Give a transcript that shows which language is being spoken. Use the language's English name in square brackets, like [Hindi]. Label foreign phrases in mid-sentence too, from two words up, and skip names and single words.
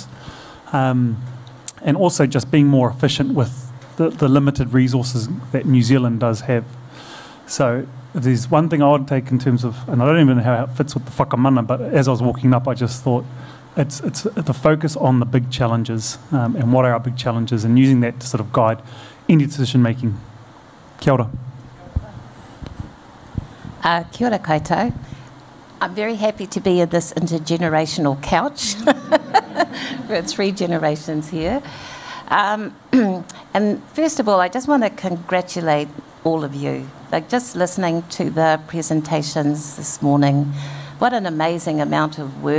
[English] And also just being more efficient with the limited resources that New Zealand does have. So if there's one thing I would take in terms of, and I don't even know how it fits with the Whakamana, but as I was walking up, I just thought it's the focus on the big challenges and what are our big challenges, and using that to sort of guide any decision making. [Māori] Kia ora. Kia ora koutou. [English] I'm very happy to be in this intergenerational couch. We're 3 generations here. And first of all, I just want to congratulate all of you. Like, just listening to the presentations this morning, what an amazing amount of work.